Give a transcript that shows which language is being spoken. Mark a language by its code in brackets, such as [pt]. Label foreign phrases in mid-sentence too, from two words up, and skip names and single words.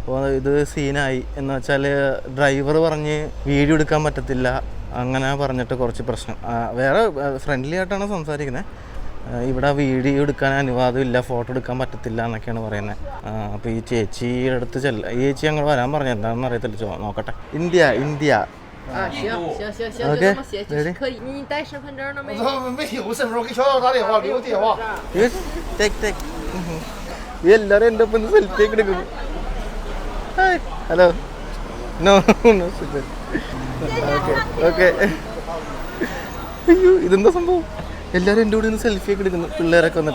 [ml] അപ്പോൾ ഇത് സീനായി എന്ന് വെച്ചാൽ ഡ്രൈവർ പറഞ്ഞ് വീഡിയോ എടുക്കാൻ പറ്റത്തില്ല, അങ്ങനെ പറഞ്ഞിട്ട് കുറച്ച് പ്രശ്നം. വേറെ ഫ്രണ്ട്ലി ആയിട്ടാണ് സംസാരിക്കുന്നത്. ഇവിടെ വീഡിയോ എടുക്കാൻ അനുവാദമില്ല, ഫോട്ടോ എടുക്കാൻ പറ്റത്തില്ല എന്നൊക്കെയാണ് പറയുന്നത്. അപ്പോൾ ഈ ചേച്ചിയുടെ അടുത്ത് ഈ ചേച്ചി അങ്ങോട്ട് വരാൻ പറഞ്ഞു, എന്താണെന്ന് അറിയത്തില്ല, നോക്കട്ടെ. ഇന്ത്യ [zh] 行， OK，就这么写就是可以。你带身份证了没？没有身份证，我给小导打电话，留电话。 [ml] എല്ലാവരും എൻ്റെ ഒപ്പം സെൽഫി ഒക്കെ എടുക്കുന്നു. [en] Hello, no okay. [ml] അയ്യോ, ഇതെന്താ സംഭവം? എല്ലാവരും എൻ്റെ കൂടെ ഒന്ന് സെൽഫി ഒക്കെ എടുക്കുന്നു, പിള്ളേരൊക്കെ വന്നിട്ട്.